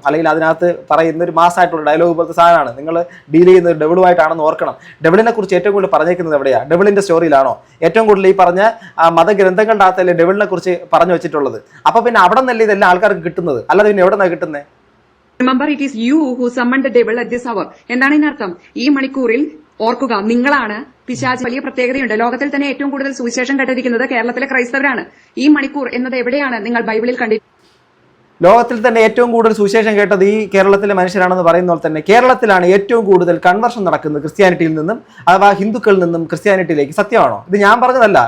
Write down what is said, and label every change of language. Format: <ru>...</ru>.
<ml>അല്ലെങ്കിൽ അതിനകത്ത് പറയുന്ന ഒരു മാസമായിട്ടുള്ള ഡയലോഗ് പോലത്തെ സാധനമാണ്. നിങ്ങൾ ഡീൽ ചെയ്യുന്നത് ഡെവിളുമായിട്ടാണെന്ന് ഓർക്കണം. ഡെവിളിനെ കുറിച്ച് ഏറ്റവും കൂടുതൽ പറഞ്ഞേക്കുന്നത് എവിടെയാണ്? ഡെവിളിന്റെ സ്റ്റോറിയിലാണോ? ഏറ്റവും കൂടുതൽ ഈ പറഞ്ഞ മതഗ്രന്ഥങ്ങളുടെ അകത്തല്ലേ ഡെവിളിനെ കുറിച്ച് പറഞ്ഞു വെച്ചിട്ടുള്ളത്? അപ്പൊ പിന്നെ അവിടെ നിന്നല്ലേ ഇതെല്ലാം ആൾക്കാർക്ക് കിട്ടുന്നത്, അല്ലാതെ പിന്നെ എവിടെ നിന്നാണ് കിട്ടുന്നത്?</ml> <en>Remember, it is you who summoned the devil at this hour.</en> <ml>എന്താണ് ഇതിനർത്ഥം? ഈ മണിക്കൂറിൽ ഓർക്കുക, നിങ്ങളാണ് പിശാച്. വലിയ പ്രത്യേകതയുണ്ട്. ലോകത്തിൽ തന്നെ ഏറ്റവും കൂടുതൽ സുവിശേഷം കേട്ടിരിക്കുന്നത് കേരളത്തിലെ ക്രൈസ്തവരാണ്. ഈ മണിക്കൂർ എന്നത് എവിടെയാണ് നിങ്ങൾ ബൈബിളിൽ കണ്ടിരിക്കുന്നത്? ലോകത്തിൽ തന്നെ ഏറ്റവും കൂടുതൽ സുവിശേഷം കേട്ടത് ഈ കേരളത്തിലെ മനുഷ്യരാണെന്ന് പറയുന്ന പോലെ തന്നെ കേരളത്തിലാണ് ഏറ്റവും കൂടുതൽ കൺവർഷൻ നടക്കുന്നത് ക്രിസ്ത്യാനിറ്റിയിൽ നിന്നും അഥവാ ഹിന്ദുക്കളിൽ നിന്നും ക്രിസ്ത്യാനിറ്റിയിലേക്ക്. സത്യമാണോ? ഇത് ഞാൻ പറഞ്ഞതല്ല.</ml>